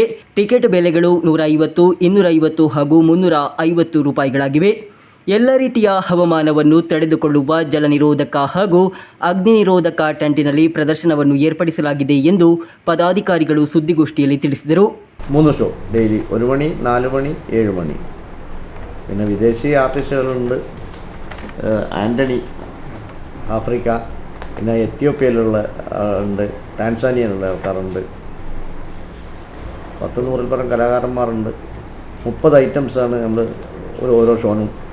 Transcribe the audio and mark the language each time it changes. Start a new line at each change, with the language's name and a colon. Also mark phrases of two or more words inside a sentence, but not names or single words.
Kannada: ಟಿಕೆಟ್ ಬೆಲೆಗಳು 150, 250 ಹಾಗೂ 350 ರೂಪಾಯಿಗಳಾಗಿವೆ. ಎಲ್ಲ ರೀತಿಯ ಹವಾಮಾನವನ್ನು ತಡೆದುಕೊಳ್ಳುವ ಜಲನಿರೋಧಕ ಹಾಗೂ ಅಗ್ನಿ ನಿರೋಧಕ ಟೆಂಟಿನಲ್ಲಿ ಪ್ರದರ್ಶನವನ್ನು ಏರ್ಪಡಿಸಲಾಗಿದೆ ಎಂದು ಪದಾಧಿಕಾರಿಗಳು ಸುದ್ದಿಗೋಷ್ಠಿಯಲ್ಲಿ ತಿಳಿಸಿದರು.
Malayalam: 3
English: show daily
Malayalam: 1 മണി, 4 മണി, 7 മണി. പിന്നെ വിദേശി ആർട്ടിസ്റ്റുകളുണ്ട്. ആൻ്റണി, ആഫ്രിക്ക, പിന്നെ എത്യോപ്യയിലുള്ള ഉണ്ട്, ടാൻസാനിയയിലുള്ള ആൾക്കാരുണ്ട്. 10-100 പരം കലാകാരന്മാരുണ്ട്. 30 ഐറ്റംസാണ് നമ്മൾ ഓരോ ഷോനും.